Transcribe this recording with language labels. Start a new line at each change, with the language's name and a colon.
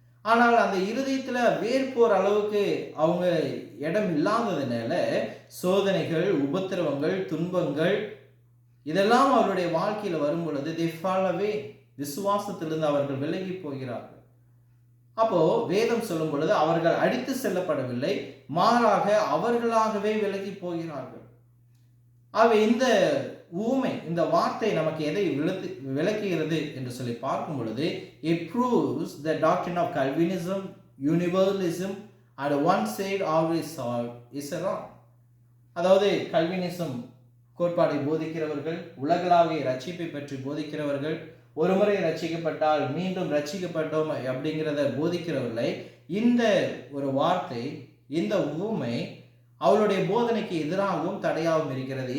Tamil: ஆனால் அந்த இருதயத்தில் வேர் போற அளவுக்கு அவங்க இடம் இல்லாததுனால சோதனைகள், உபத்திரவங்கள், துன்பங்கள் இதெல்லாம் அவருடைய வாழ்க்கையில் வரும் பொழுது
English: they fall away,
Tamil: விசுவாசத்திலிருந்து அவர்கள் விலகி போகிறார்கள். அப்போ வேதம் சொல்லும் பொழுது அவர்கள் அடித்து செல்லப்படவில்லை, மாறாக அவர்களாகவே விலகி போகிறார்கள். ஆகவே இந்த ஊமை, இந்த வார்த்தை நமக்கு எதை விளக்குகிறது என்று சொல்லி பார்க்கும் பொழுது,
English: it proves the doctrine of Calvinism, universalism and one side always is wrong.
Tamil: அதாவது கல்வினிசம் கோட்பாடை போதிக்கிறவர்கள், உலகளாவிய ரட்சிப்பை பற்றி போதிக்கிறவர்கள், ஒருமுறை ரட்சிக்கப்பட்டால் மீண்டும் ரட்சிக்கப்பட்டோம் அப்படிங்கிறத போதிக்கிறவர்களை இந்த ஒரு வார்த்தை, இந்த ஊமை அவளுடைய போதனைக்கு எதிராகவும் தடையாகவும் இருக்கிறது.